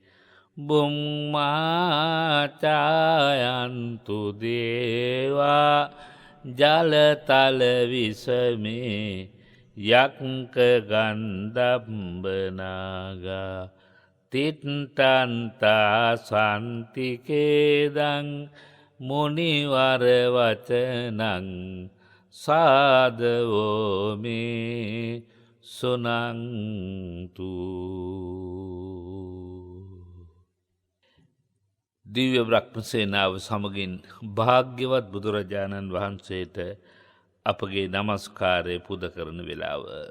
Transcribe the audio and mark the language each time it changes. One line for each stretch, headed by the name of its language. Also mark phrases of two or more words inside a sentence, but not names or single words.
Pali: බුම්මාචායන්තු දේවා ජලතල විසමේ යක්ක ගන්ධබ්බනාගා තිට්ටන්තා සන්තිකේදං මුනිවර වචනං සාදවෝ මේ සුනන්තු.
Sinhala: දිව්‍ය බ්‍රහ්ම සේනාව සමගින් භාග්‍යවත් බුදුරජාණන් වහන්සේට අපගේ නමස්කාරය පුද කරන වෙලාව.